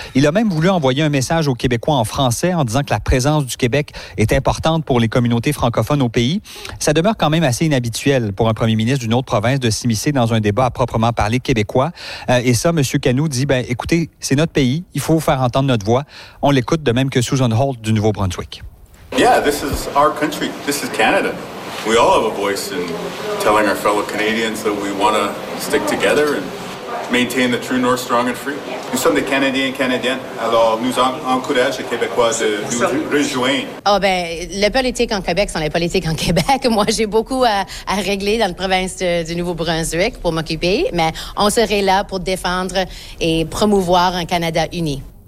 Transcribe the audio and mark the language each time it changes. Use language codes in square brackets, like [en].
[fr] Il a même voulu envoyer un message aux Québécois en français en disant que la présence du Québec est importante pour les communautés francophones au pays. Ça demeure quand même assez inhabituel pour un premier ministre d'une autre province de s'immiscer dans un débat à proprement parler québécois. Et ça, M. Canou dit, ben écoutez, c'est notre pays, il faut faire entendre notre voix. On l'écoute de même que Susan Holt du Nouveau-Brunswick. [en] Yeah, this is our country. This is Canada. We all have a voice in telling our fellow Canadians that we want to stick together and maintain the true North, strong and free. [fr] Nous sommes des Canadiens et Canadiennes. Alors, nous encourageons les Québécois de nous rejoindre. Oh ben, les politiques en Québec sont les politiques en Québec. Moi, j'ai beaucoup à régler dans la province du Nouveau-Brunswick pour m'occuper, mais on serait là pour défendre et promouvoir un Canada uni.